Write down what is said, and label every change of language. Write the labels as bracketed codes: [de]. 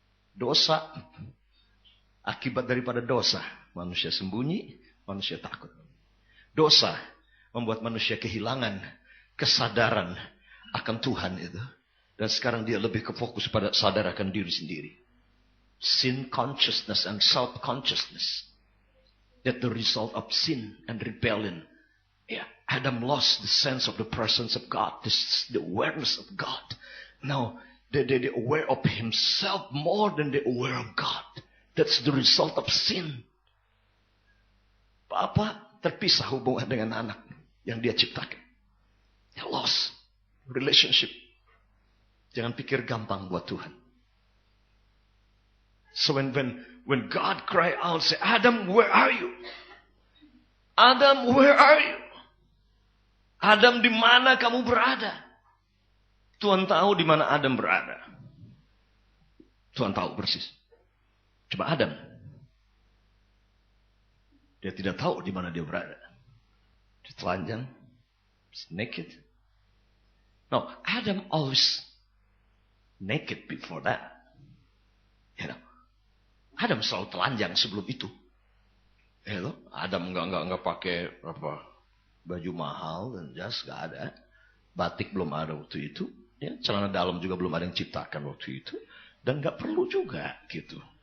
[id] Dosa, akibat daripada dosa, manusia sembunyi, manusia takut. Dosa membuat manusia kehilangan kesadaran akan Tuhan itu. Dan sekarang dia lebih fokus pada sadar akan diri sendiri. [en] Sin consciousness and self-consciousness. That the result of sin and rebellion. Adam lost the sense of the presence of God. The awareness of God. Now, they're aware of himself more than they're aware of God. That's the result of sin. [id] Papa terpisah hubungan dengan anak yang dia ciptakan. Dia [en] lost relationship. [id] Jangan pikir gampang buat Tuhan. [en] So when God cry out, say, Adam, where are you? Adam, where are you? Adam, [id] di mana kamu berada? Tuhan tahu di mana Adam berada. Tuhan tahu persis. Coba Adam. Dia tidak tahu di mana dia berada. Dia telanjang. [en] He's naked. No, Adam always naked before that. You know. [id] Adam selalu telanjang sebelum itu. [en] You know? [id] Adam enggak pakai baju mahal dan jas enggak ada. Batik belum ada waktu itu. Ya, celana dalam juga belum ada yang ciptakan waktu itu. Dan enggak perlu juga gitu.